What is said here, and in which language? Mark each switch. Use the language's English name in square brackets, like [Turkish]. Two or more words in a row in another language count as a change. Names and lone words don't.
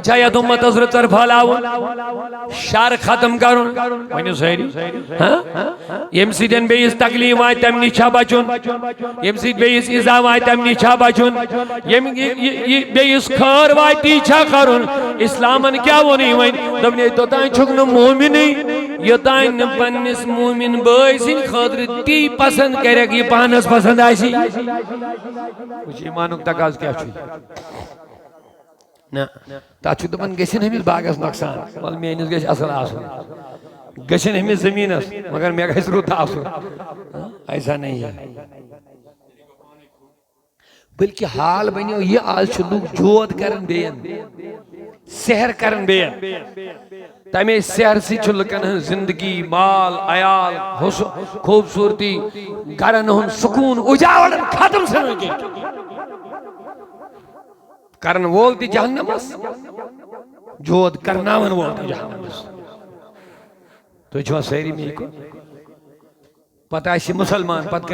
[Kashmiri] چھا یتھ امتس رٕژر پھہلاوُن شر ختم کرُن ؤنِو سٲری ییٚمہِ سۭتۍ بیٚیِس تکلیف واتہِ تمہِ نِش چھا بچُن ییٚمہِ سۭتۍ بیٚیِس ایٖزا واتہِ تمہِ نِش چھا بچُن بیٚیِس خٲر واتہِ تی چھا کرُن اسلامن کیٛاہ ووٚنُے وۄنۍ دوٚپنَے توٚتانۍ چھُکھ نہٕ مومنٕے یوٚتانۍ نہٕ پننِس مومن بٲے سٕنٛدِ خٲطرٕ تی پسند کرکھ یہ پانس پسند آسی ایمانُک تقاضہٕ کیٛاہ چھُ نہ تتھ چھُ دپان گژھن أمِس باغس نۄقصان وَلہٕ میٲنِس گژھِ اصل آسُن گژھن أمِس زٔمیٖنس مگر مےٚ گژھِ رُت آسُن [Urdu] ایسا نہیں ہے بلکہ [Kashmiri] حال بنیو یہ آز چھُ لُکھ جود کرن بیٚین سحر کرن بیٚین تمے سحر سی چھُ لُکن ہٕنٛز زندگی مال عیال خوبصورتی گرن ہُنٛد سکوٗن اُجاڑن ختم ژھٕنان کرن وول تہِ جہنمس جود کرناون وول تہِ جہنمس تُہۍ چھِوا سٲری مےٚ کُن پتہٕ آسہِ مسلمان پتہٕ